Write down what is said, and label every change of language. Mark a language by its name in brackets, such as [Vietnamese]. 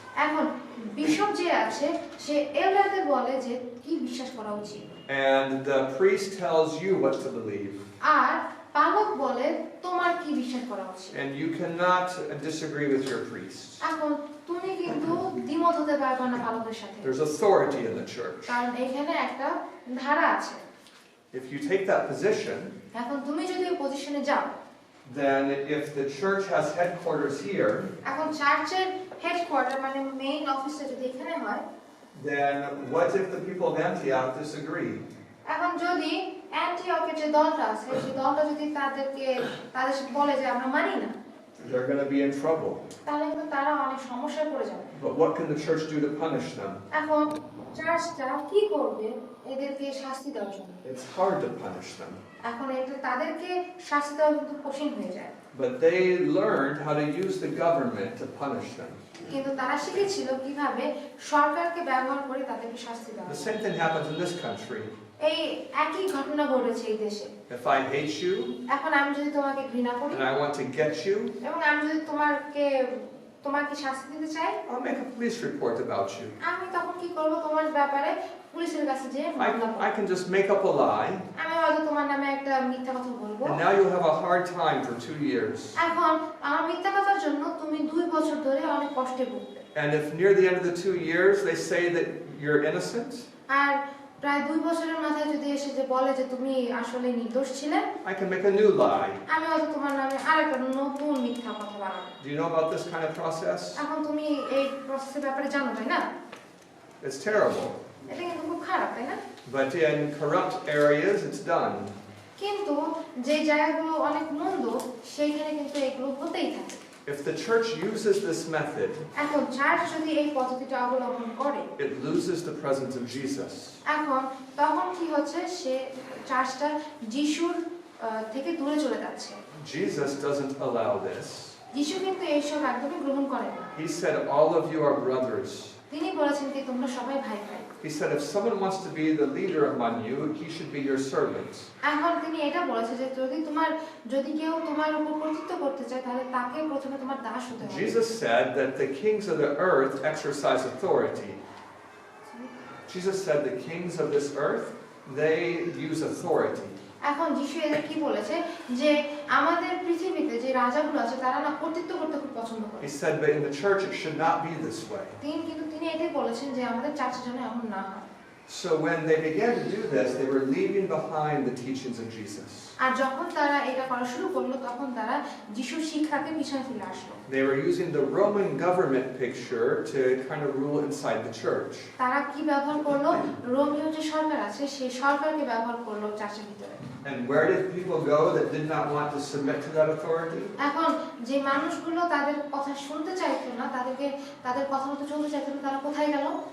[Bangla] এখন বিশপ যে আছে সে এল্ডারদের বলে যে কি বিশ্বাস করা উচিত। [English] And the priest tells you what to believe. [Bangla] আর পালক বলে তোমার কি বিশ্বাস করা উচিত। [English] And you cannot disagree with your priest. [Bangla] এখন তুমি কিন্তু দ্বিমত হতে পারবে না পালকের সাথে। [English] There's authority in the church. [Bangla] কারণ এখানে একটা ধারা আছে। [English] If you take that position, [Bangla] এখন তুমি যদি ওই পজিশনে যাও, [English] then if the church has headquarters here, [Bangla] এখন চার্চের হেডকোয়ার্টার মানে মেইন অফিসটা যদি এখানে হয়, [English] then what if the people of Antioch disagree? [Bangla] এখন যদি অ্যান্টিওকের যে দলটা আছে সেই দলটা যদি তাদের সাথে বলে যে আমরা মানি না, [English] They're going to be in trouble. [Bangla] তাহলে কিন্তু তারা অনেক সমস্যায় পড়ে যাবে। [English] But what can the church do to punish them? [Bangla] এখন চার্চটা কি করবে এদেরকে শাস্তি দেওয়ার জন্য? [English] It's hard to punish them. [Bangla] এখন এটা তাদেরকে শাস্তি দেওয়া কিন্তু কঠিন হয়ে যায়। [English] But they learned how to use the government to punish them. [Bangla] কিন্তু তারা শিখেছিল কিভাবে সরকারকে ব্যবহার করে তাদেরকে শাস্তি দেওয়া। [English] The same thing happens in this country. [Bangla] এই একই ঘটনা ঘটেছে এই দেশে। [English] If I hate you [Bangla] এখন আমি যদি তোমাকে ঘৃণা করি [English] and I want to get you, [Bangla] এবং আমি যদি তোমাকে শাস্তি দিতে চাই, [English] I'll make a police report about you. [Bangla] আমি তখন কি করব? তোমার ব্যাপারে পুলিশের কাছে যেয়ে মামলা করব। [English] I can just make up a lie. [Bangla] আমি হয়তো তোমার নামে একটা মিথ্যা কথা বলবো। [English] And now you'll have a hard time for 2 years. [Bangla] এখন আমার মিথ্যা কথার জন্য তুমি 2 বছর ধরে অনেক কষ্টে ভুগবে। [English] And if near the end of the 2 years they say that you're innocent, [Bangla] আর প্রায় 2 বছরের মাথায় যদি এসে যে বলে যে তুমি আসলে নির্দোষ ছিলে, [English] I can make a new lie. [Bangla] আমি হয়তো তোমার নামে আরেকটা নতুন মিথ্যা কথা বানাবো। [English] Do you know about this kind of process? [Bangla] এখন তুমি এই প্রসেসের ব্যাপারে জানো, তাই না? [English] It's terrible. [Bangla] এটা কিন্তু খুব খারাপ, তাই না? [English] But in corrupt areas, it's done. [Bangla] কিন্তু যে জায়গাগুলো অনেক মন্দ সেইখানে কিন্তু এগুলো হতেই থাকে। [English] If the church uses this method, [Bangla] এখন চার্চ যদি এই পদ্ধতিটা অবলম্বন করে, [English] it loses the presence of Jesus. [Bangla] এখন তখন কি হচ্ছে? সে চার্চটা যিশুর থেকে দূরে চলে যাচ্ছে। [English] Jesus doesn't allow this. [Bangla] যিশু কিন্তু এইসব একদমই গ্রহণ করেন না। [English] He said, all of you are brothers. [Bangla] তিনি বলেছেন কি তোমরা সবাই ভাই ভাই। [English] He said, if someone wants to be the leader among you, he should be your servant. [Bangla] এখন তিনি এটা বলেছে যে যদি কেউ তোমার উপর কর্তৃত্ব করতে চায় তাহলে তাকে প্রথমে তোমার দাস হতে হবে। [English] Jesus said that the kings of the earth exercise authority. Jesus said the kings of this earth, they use authority. [Bangla] এখন যিশু এদের কি বলেছে যে আমাদের পৃথিবীতে যে রাজাগুলো আছে তারা না কর্তৃত্ব করতে খুব পছন্দ করে। [English] He said, but in the church it should not be this way. [Bangla] তিনি এটাই বলেছেন যে আমাদের চার্চের জন্য এমন না হয়। [English] So when they began to do this, they were leaving behind the teachings of Jesus. [Bangla] আর যখন তারা এটা করা শুরু করলো তখন তারা যিশুর শিক্ষাকে পিছনে ফেলে আসলো। [English] They were using the Roman government picture to kind of rule inside the church. [Bangla] তারা কি ব্যবহার করলো? রোমীয় যে সরকার আছে সেই সরকারকে ব্যবহার করলো চার্চের ভিতরে। [English] And where did people go that did not want to submit to that authority? [Bangla] এখন যে মানুষগুলো তাদের কথা শুনতে চাইতো না, তাদের কথা মতো চলতে চাইতো না, তারা কোথায় গেল?